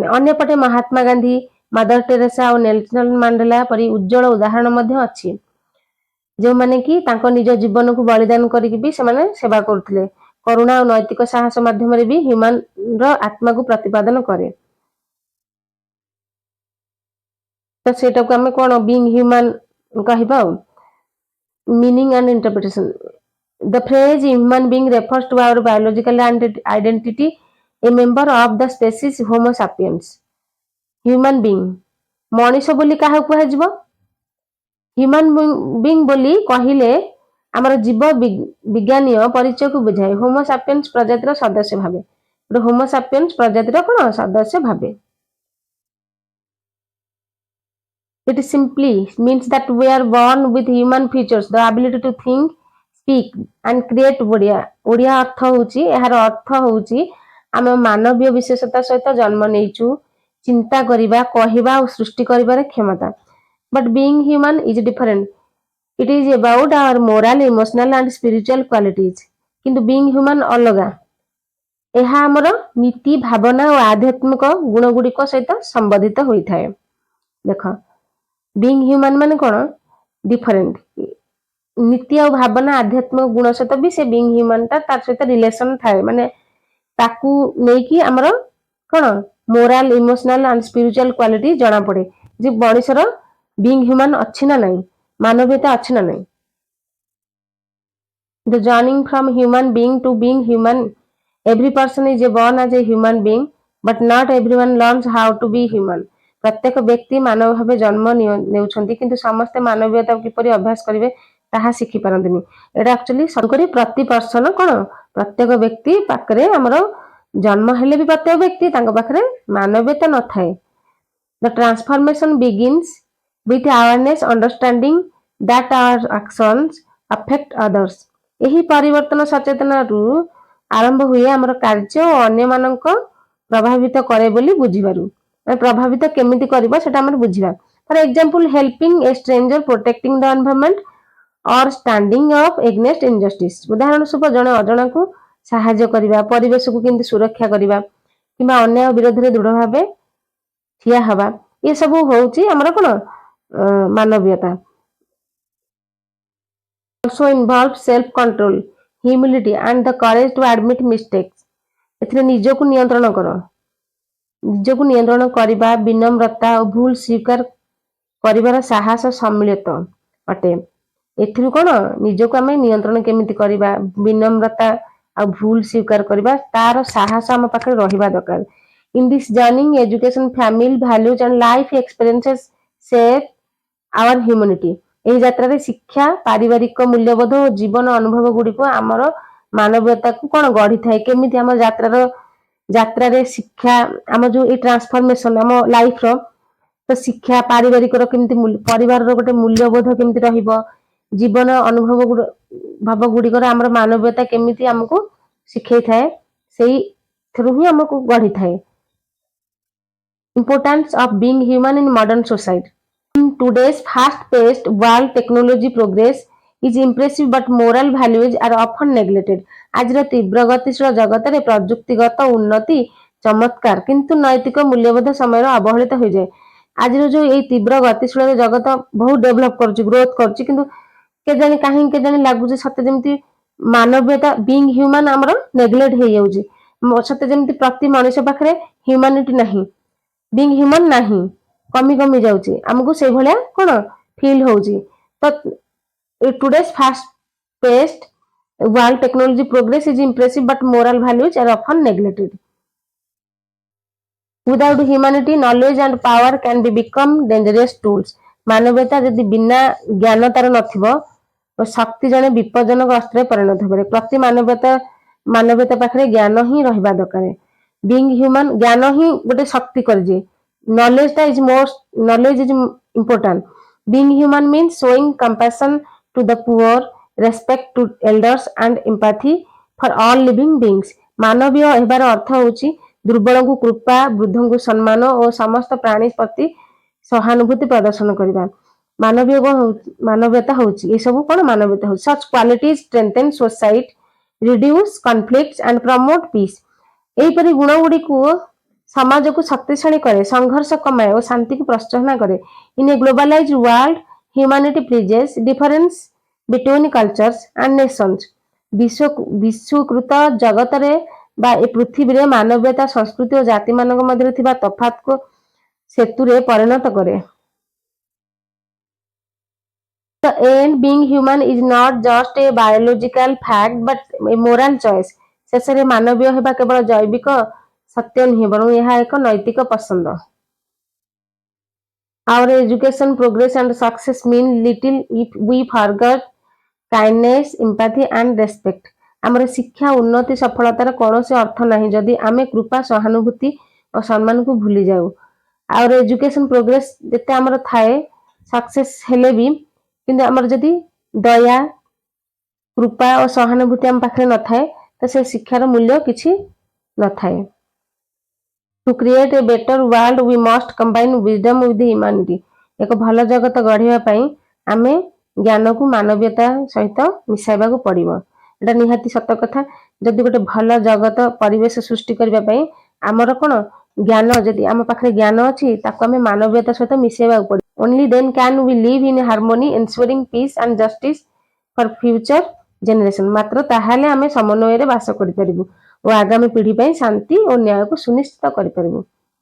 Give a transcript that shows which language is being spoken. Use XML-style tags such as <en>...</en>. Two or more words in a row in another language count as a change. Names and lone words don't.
<or>ଅନ୍ୟପଟେ ମହାତ୍ମା ଗାନ୍ଧୀ, ମଦର ଟେରେସା ଓ ନେଲସନ ମାଣ୍ଡେଲା ପରି ଉଜ୍ଜଳ ଉଦାହରଣ ମଧ୍ୟ ଅଛି ଯେଉଁମାନେ କି ତାଙ୍କ ନିଜ ଜୀବନକୁ ବଳିଦାନ କରିକି ବି ସେମାନେ ସେବା କରୁଥିଲେ। କରୁଣା ଓ ନୈତିକ ସାହସ ମାଧ୍ୟମରେ ବି ହ୍ୟୁମାନର ଆତ୍ମାକୁ ପ୍ରତିପାଦନ କରେ। ତ ସେଟାକୁ ଆମେ କଣ</or> <en>being human</en> <or>କହିବା ଆଉ।</or> <en>Meaning and interpretation. The phrase human being refers to our biological identity, a member of the species Homo sapiens. Human being</en> <or>ମଣିଷ ବୋଲି କାହାକୁ କୁହାଯିବ?</or> <en>human being</en> <or>ବୋଲି କହିଲେ ଆମର ଜୀବ ବିଜ୍ଞାନୀୟ ପରିଚୟକୁ ବୁଝାଏ। ହୋମୋ ସାପିଏନ୍ସ ପ୍ରଜାତିର ସଦସ୍ୟ ଭାବେ। ହୋମୋ ସାପିଏନ୍ସ ପ୍ରଜାତିର କଣ ସଦସ୍ୟ ଭାବେ।</or> <en>It simply means that we are born with human features, the ability to think, speak and create</en> <or>ଓଡ଼ିଆ ଅର୍ଥ ହେଉଛି ଏହାର ଅର୍ଥ ହେଉଛି ଆମେ ମାନବୀୟ ବିଶେଷତା ସହିତ ଜନ୍ମ ନେଇଛୁ, ଚିନ୍ତା କରିବା, କହିବା ଓ ସୃଷ୍ଟି କରିବାର କ୍ଷମତା।</or> <en>But being human is different. It is about our moral, emotional and spiritual qualities.</en> <or>କିନ୍ତୁ</or> <en>being human</en> <or>ଅଲଗା। ଏହା ଆମର ନୀତି, ଭାବନା ଓ ଆଧ୍ୟାତ୍ମିକ ଗୁଣ ଗୁଡ଼ିକ ସହିତ ସମ୍ବନ୍ଧିତ ହୋଇଥାଏ। ଦେଖ</or> <en>being human</en> <or>ମାନେ କଣ ଡିଫରେଣ୍ଟ। ନୀତି ଆଉ ଭାବନା ଆଧ୍ୟାତ୍ମିକ ଗୁଣ ସହିତ ବି ସେ</or> <en>being human</en> <or>ଟା ତାର ସହିତ ରିଲେସନ ଥାଏ। ମାନେ ତାକୁ ନେଇକି ଆମର କଣ</or> <en>moral, emotional and spiritual quality</en> <or>ଜଣା ପଡେ ଯେ ମଣିଷର</or> <en>being human</en> <or>ଅଛି ନା ନାହିଁ, ମାନବୀୟତା ଅଛି ନା ନାହିଁ।</or> <en>The journey from human being to being human. Every person is born as a human being, but not everyone learns how to be human.</en> <or>ପ୍ରତ୍ୟେକ ବ୍ୟକ୍ତି ମାନବ ଭାବେ ଜନ୍ମ ନେଉଛନ୍ତି କିନ୍ତୁ ସମସ୍ତେ ମାନବୀୟତା କିପରି ଅଭ୍ୟାସ କରିବେ ତାହା ଶିଖି ପାରନ୍ତିନି। ଏଇଟା ଆକ୍ଚୁଆଲି ସର୍ବକରି ପ୍ରତି ପର୍ସନ କଣ ପ୍ରତ୍ୟେକ ବ୍ୟକ୍ତି ପାଖରେ ଆମର ଜନ୍ମ ହେଲେ ବି ପ୍ରତ୍ୟେକ ବ୍ୟକ୍ତି ତାଙ୍କ ପାଖରେ ମାନବୀୟତା ନଥାଏ।</or> <en>The transformation begins with awareness, understanding that our actions affect others.</en> <or>ଏହି ପରିବର୍ତ୍ତନ ସଚେତନରୁ ଆରମ୍ଭ ହୁଏ ଆମର କାର୍ଯ୍ୟ ଓ ଅନ୍ୟମାନଙ୍କ ପ୍ରଭାବିତ କରେ ବୋଲି ବୁଝିବାରୁ। ପ୍ରଭାବିତ କେମିତି କରିବ ସେଟା ଆମର ବୁଝିବା।</or> <en>For example helping a stranger, protecting the environment or standing up against injustice.</en> <or>ଉଦାହରଣ ସ୍ୱରୂପ ଜଣେ ଅଜଣାକୁ ସାହାଯ୍ୟ କରିବା, ପରିବେଶକୁ କେମିତି ସୁରକ୍ଷା କରିବା କିମ୍ବା ଅନ୍ୟାୟ ବିରୋଧରେ ଦୃଢ ଭାବେ ଠିଆ ହେବା, ଏସବୁ ହେଉଛି ଆମର କଣ ମାନବୀୟତା।</or> <en>Also involves self-control, humility and the courage to admit mistakes.</en> <or>ଏଥିରେ ନିଜକୁ ନିୟନ୍ତ୍ରଣ କର, ନିଜକୁ ନିୟନ୍ତ୍ରଣ କରିବା, ବିନମ୍ରତା ଓ ଭୁଲ ସ୍ୱୀକାର କରିବାର ସାହସ ସମ୍ମିଳିତ ଅଟେ। ଏଥିରୁ କଣ ନିଜକୁ ଆମେ ନିୟନ୍ତ୍ରଣ କେମିତି କରିବା, ବିନମ୍ରତା ଆଉ ଭୁଲ ସ୍ୱୀକାର କରିବା ତାର ସାହସ ଆମ ପାଖରେ ରହିବା ଦରକାର।</or> <en>In this journey, education, family values and life experiences shape our humanity.</en> <or>ଏହି ଯାତ୍ରାରେ ଶିକ୍ଷା, ପାରିବାରିକ ମୂଲ୍ୟବୋଧ ଓ ଜୀବନ ଅନୁଭବ ଗୁଡ଼ିକ ଆମର ମାନବୀୟତାକୁ କଣ ଗଢିଥାଏ। କେମିତି ଆମ ଯାତ୍ରାରେ ଶିକ୍ଷା, ଆମ ଯୋଉ ଏଇ ଟ୍ରାନ୍ସଫର୍ମେସନ ଆମ ଲାଇଫର, ତ ଶିକ୍ଷା ପାରିବାରିକର କେମିତି ପରିବାରର ଗୋଟେ ମୂଲ୍ୟବୋଧ କେମିତି ରହିବ, ଜୀବନ ଅନୁଭବ ଭାବ ଗୁଡ଼ିକର ଆମର ମାନବୀୟତା କେମିତି ଆମକୁ ଶିଖେଇଥାଏ, ସେଇଥିରୁ ହିଁ ଆମକୁ ଗଢିଥାଏ।</or> <en>Importance of being human in modern society. In today's fast-paced world, technology progress is impressive but moral values are often neglected.</en> <or>ଆଜିର ତୀବ୍ର ଗତିଶୀଳ ଜଗତରେ ପ୍ରଯୁକ୍ତିଗତ ଉନ୍ନତି ଚମତ୍କାର କିନ୍ତୁ ନୈତିକ ମୂଲ୍ୟବୋଧ ସମୟର ଅବହେଳିତ ହୋଇଯାଏ। ଆଜିର ଯୋଉ ଏଇ ତୀବ୍ର ଗତିଶୀଳ ଜଗତ ବହୁତ ଡେଭଲପ କରୁଛି, ଗ୍ରୋଥ କରୁଛି, କିନ୍ତୁ କେଜାଣି କାହିଁକି କେଜାଣି ଲାଗୁଛି ସତେ ଯେମିତି ମାନବୀୟତା</or> <en>being human</en> <or>ଆମର ନେଗ୍ଲେକ୍ଟ ହେଇଯାଉଛି। ସତେ ଯେମିତି ପ୍ରତି ମଣିଷ ପାଖରେ ହ୍ୟୁମାନିଟି ନାହିଁ,</or> <en>being human</en> <or>ନାହିଁ, କମି କମି ଯାଉଛି। ଆମକୁ ସେଇଭଳିଆ କଣ ଫିଲ୍ ହଉଛି। ତ</or> <en>today's fast paced world technology progress is impressive but moral values are often neglected. Without humanity, knowledge and power can be become dangerous tools.</en> <or>ମାନବତା ଯଦି ବିନା ଜ୍ଞାନ ତାର ନଥିବ ତ ଶକ୍ତି ଜଣେ ବିପଦଜନକ ଅସ୍ତ୍ରରେ ପରିଣତ ହେବ। ପ୍ରତି ମାନବତା ପାଖରେ ଜ୍ଞାନ ହିଁ ରହିବା ଦରକାର।</or> <en>being human</en> <or>ଜ୍ଞାନ ହିଁ ଗୋଟେ ଶକ୍ତି କରିଦିଏ।</or> <en>knowledge is important. Being human means showing compassion to the poor, respect to elders and empathy for all living beings.</en> <or>ମାନବୀୟ ହେବାର ଅର୍ଥ ହେଉଛି ଦୁର୍ବଳଙ୍କୁ କୃପା, ବୃଦ୍ଧଙ୍କୁ ସମ୍ମାନ ଓ ସମସ୍ତ ପ୍ରାଣୀ ପ୍ରତି ସହାନୁଭୂତି ପ୍ରଦର୍ଶନ କରିବା। ମାନବୀୟତା ହେଉଛି ଏସବୁ କଣ ମାନବୀୟତା ହେଉଛି।</or> <en>Such qualities strengthen society, reduce conflicts and promote peace.</en> <or>ଏହିପରି ଗୁଣ ଗୁଡ଼ିକୁ ସମାଜକୁ ଶକ୍ତିଶାଳୀ କରେ, ସଂଘର୍ଷ କମାଏ ଓ ଶାନ୍ତିକୁ ପ୍ରୋତ୍ସାହନ କରେ।</or> <en>In a globalized world, humanity bridges difference between cultures and nations.</en> <or>ବିଶ୍ୱକୃତ ଜଗତରେ ବା ଏ ପୃଥିବୀରେ ମାନବୀୟତା ସଂସ୍କୃତି ଓ ଜାତିମାନଙ୍କ ମଧ୍ୟରେ ଥିବା ତଫାତକୁ ସେତୁରେ ପରିଣତ କରେ।</or> <en>The end, being human is not just a biological fact but a moral choice.</en> <or>ଶେଷରେ ମାନବୀୟ ହେବା କେବଳ ଜୈବିକ ସତ୍ୟ ନୁହେଁ ବରଂ ଏହା ଏକ ନୈତିକ ପସନ୍ଦ।</or> <en>Our education, progress and success mean little if we forget kindness, empathy and respect.</en> <or>ଆମର ଶିକ୍ଷା, ଉନ୍ନତି, ସଫଳତାର କୌଣସି ଅର୍ଥ ନାହିଁ ଯଦି ଆମେ କୃପା, ସହାନୁଭୂତି ଓ ସମ୍ମାନକୁ ଭୁଲି ଯାଉ।</or> <en>Our education, progress</en> <or>ଯେତେ ଆମର ଥାଏ, ସକ୍ସେସ୍ ହେଲେ ବି କିନ୍ତୁ ଆମର ଯଦି ଦୟା, କୃପା ଓ ସହାନୁଭୂତି ଆମ ପାଖରେ ନଥାଏ ତ ସେ ଶିକ୍ଷାର ମୂଲ୍ୟ କିଛି ନଥାଏ।</or> <en>To create a better world, we must combine wisdom with humanity.</en> <or>ଏକ ଭଲ ଜଗତ ଗଢ଼ିବା ପାଇଁ ଆମେ ଜ୍ଞାନକୁ ମାନବୀୟତା ସହିତ ମିଶାଇବାକୁ ପଡ଼ିବ। ଏଟା ନିହାତି ସତ କଥା। ଯଦି ଗୋଟେ ଭଲ ଜଗତ ପରିବେଶ ସୃଷ୍ଟି କରିବା ପାଇଁ ଆମର କଣ ଜ୍ଞାନ, ଯଦି ଆମ ପାଖରେ ଜ୍ଞାନ ଅଛି ତାକୁ ଆମେ ମାନବୀୟତା ସହିତ ମିଶାଇବାକୁ ପଡ଼ିବ।</or> <en>Only then can we live in harmony, ensuring peace and justice for future generation.</en> <or>ମାତ୍ର ତାହେଲେ ଆମେ ସମନ୍ୱୟରେ ବାସ କରିପାରିବୁ ଓ ଆଗାମୀ ପିଢ଼ି ପାଇଁ ଶାନ୍ତି ଓ ନ୍ୟାୟକୁ ସୁନିଶ୍ଚିତ କରିପାରିବୁ।</or>